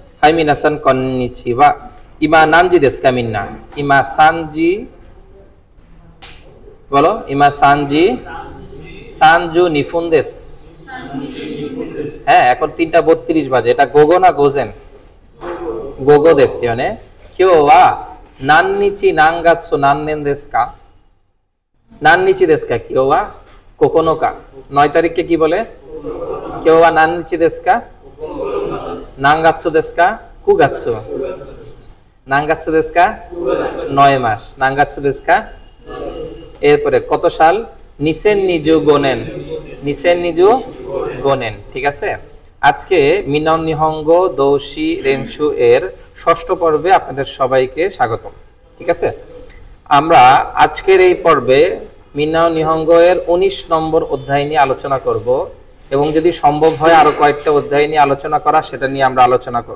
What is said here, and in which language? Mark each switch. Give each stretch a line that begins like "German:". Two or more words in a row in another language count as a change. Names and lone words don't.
Japanese: はい、皆さん、こんにちは。今、何時ですか、みんな。今、3時。বলো,今、3時。32分です。
Bangla: হ্যাঁ, এখন 3:32 বাজে। এটা গোগো না গোজেন? গোগো দেশ よね。
Japanese: 今日は何日何月何年ですか? 何日ですか今日は? 9日।
Bangla: 9 তারিখকে কি বলে?
Japanese: 今日は何日ですか? 何月ですか? 9月。何月ですか? 9 মাস। 何月ですか?
Bangla: এরপরে কত সাল? 2025 年। 2025 年। ঠিক আছে? আজকে মিনন নিহঙ্গো দোশি রেনশু এর ষষ্ঠ পর্বে আপনাদের সবাইকে স্বাগতম। ঠিক আছে? আমরা আজকের এই পর্বে মিনন নিহঙ্গো এর 19 নম্বর অধ্যায় নিয়ে আলোচনা করব এবং যদি সম্ভব হয় আরো কয়েকটা অধ্যায় নিয়ে আলোচনা করা সেটা নিয়ে আমরা আলোচনা করব।